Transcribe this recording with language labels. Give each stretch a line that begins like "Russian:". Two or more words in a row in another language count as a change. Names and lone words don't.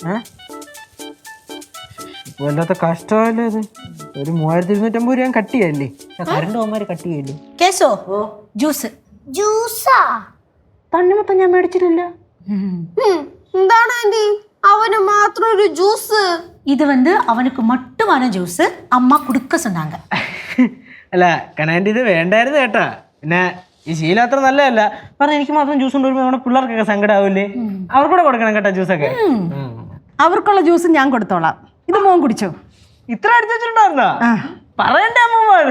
Malayalam: വല്ലാത്ത കഷ്ടമല്ലേ ഇത്. ഒരു 3250 രൂപ കട്ട് ചെയ്യല്ലേ? കറണ്ട് പോകാൻ കട്ട് ചെയ്യല്ലേ? കേസോ ജ്യൂസ്. ജ്യൂസാ? തണ്ണിമത്തം ഞാൻ മേടിച്ചിട്ടില്ല. എന്താണ് ആന്റി അവന് മാത്രം ഒരു ജ്യൂസ്?
Tamil: இது வந்து அவனுக்கு மட்டுமான ஜூஸ். அம்மா கொடுக்க சொன்னாங்க.
Malayalam: അല്ല കനാൻ്റെ ഇത് വേണ്ടായിരുന്നു കേട്ടാ. പിന്നെ ഈ ശീലം അത്ര നല്ലതല്ല. പറഞ്ഞ എനിക്ക് മാത്രം ജ്യൂസ് കൊണ്ടുവരുമ്പോൾ നമ്മുടെ പിള്ളേർക്കൊക്കെ സങ്കടമാവില്ലേ? അവർക്കൂടെ കൊടുക്കണം കേട്ടാ ജ്യൂസൊക്കെ. അവർക്കുള്ള ജ്യൂസ് ഞാൻ കൊടുത്തോളാം. ഇത് മോൻ കുടിച്ചോ? ഇത്ര അടിച്ചു വെച്ചിട്ടുണ്ടായിരുന്നാ? പറയണ്ടേ അമ്മമാര്?